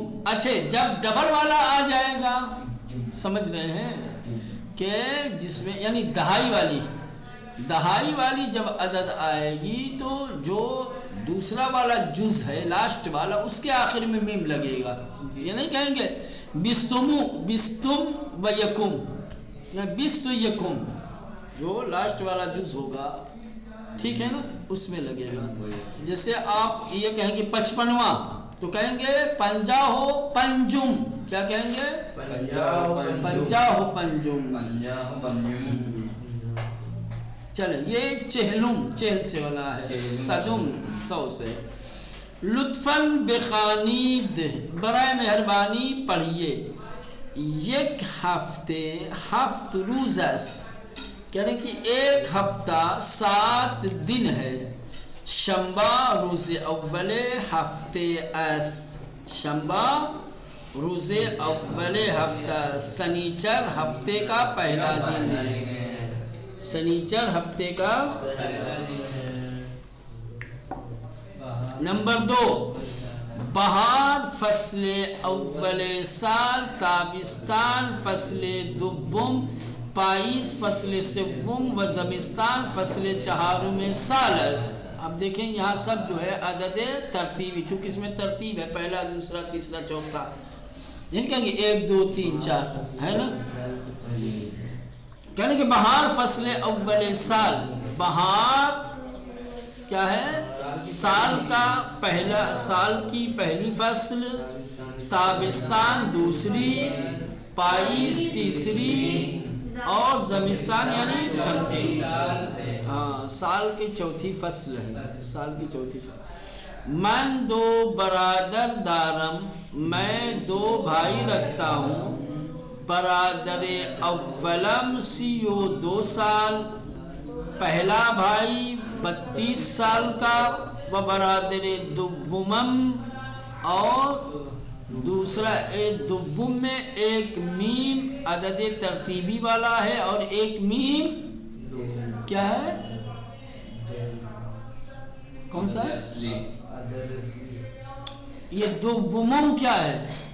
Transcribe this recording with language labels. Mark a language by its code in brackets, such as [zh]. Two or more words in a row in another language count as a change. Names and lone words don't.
[ur] اچھا جب ڈبل والا آ جائے گا، سمجھ رہے ہیں کہ جس میں یعنی دہائی والی جب عدد آئے گی تو جو دوسرا والا جز ہے لاسٹ والا اس کے آخر میں میم لگے گا. [fa] یہ نہیں کہیں گے بستم و یکم یا بست یکم. [ur] جو لاسٹ والا جز ہوگا ٹھیک ہے نا اس میں لگے گا. جیسے آپ یہ کہیں گے 55واں تو کہیں گے 50 پنجم. کیا کہیں گے؟ 50 پنجم. چلیں یہ چہلم، چہل سے والا ہے. صدم 100 سے. [fa] لطفاً بخوانید، [ur] برائے مہربانی پڑھیے. [fa] یک ہفتے 7 روز است، [ur] یعنی کہ ایک ہفتہ 7 دن ہے. [fa] شنبہ روز اول ہفتے است. شنبہ روز اول ہفتہ. [ur] سنیچر ہفتے کا پہلا دن ہے. سنیچر ہفتے کا. [fa] نمبر 2 بہار فصل اول سال، تابستان فصل دوم، پائیس فصل سوم و زمستان فصل چہارم سال است. [ur] اب دیکھیں یہاں سب جو ہے عدد ترتیبی، چونکہ اس میں ترتیب ہے پہلا دوسرا تیسرا چوتھا. جن کہیں گے 1 2 3 4 ہے نا. کہنے کہ [fa] بہار فصل اول سال، [ur] بہار کیا ہے؟ سال کا پہلا، سال کی پہلی فصل. تابستان دوسری، پائیس تیسری اور زمستان یعنی چوتھی. ہاں سال کی چوتھی فصل ہے. سال کی چوتھی فصل. [fa] من 2 برادر دارم، [ur] میں 2 بھائی رکھتا ہوں. [fa] برادر اولم 32 سال، [ur] پہلا بھائی 32 سال کا، [fa] و برادر دومم، [ur] اور دوسرا دوم میں ایک میم عدد ترتیبی والا ہے اور ایک میم کیا ہے؟ کون سا ہے یہ دومم کیا ہے؟